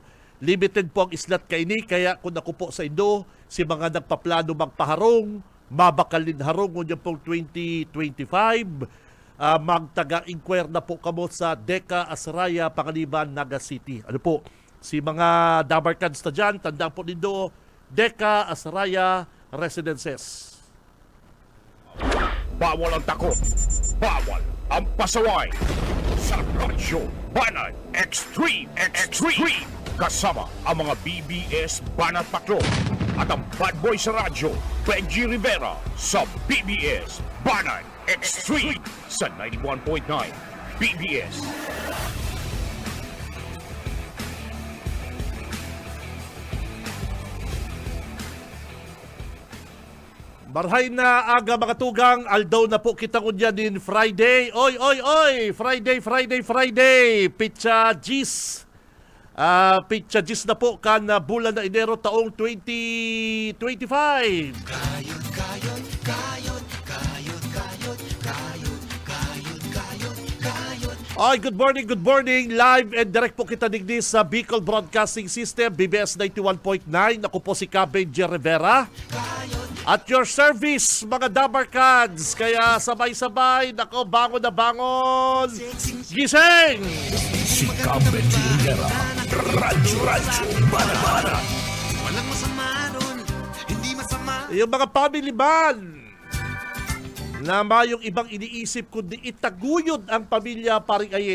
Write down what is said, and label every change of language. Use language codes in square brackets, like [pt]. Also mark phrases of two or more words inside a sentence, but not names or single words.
[bik] Limited po ang islat kaini, kaya kung ako po sa Indo, si mga nagpaplano magpaharong, mabakalin harong ngunyan pong 2025, magtaga-inquire na po kamo sa Deca Asraya, Pangaliban, Naga City. Ano po, si mga Dabarkads na dyan, tandaan po nindo, Deca Asraya Residences. [tl] Bawal ang takot, bawal ang pasaway. Sa Radyo Banat Extreme kasama ang mga BBS Banat Patrol at ang bad boy sa radyo, Benji Rivera, sa BBS Banat Extreme sa 91.9 BBS. [bik] Marhay na aga, mga tugang, aldaw na po kita kunya din Friday. Oy! Friday! Pitsa Gis. Pitsa Gis na po kan bulan na Enero taong 2025. [en] Ay, good morning. Live and direct [bik] po kita digdi sa Bicol Broadcasting System, BBS 91.9. Ako po si Benji Rivera. [en] At your service, [bik] mga Dabarkads. Kaya sabay-sabay, nako, bangon na bangon. Gising! Si Benji Rivera. Radyo Bana. [tl] Walang masama nun, hindi masama. Yung mga [en] family man [tl] na mayong ibang iniisip kundi itaguyod ang pamilya, paring aye.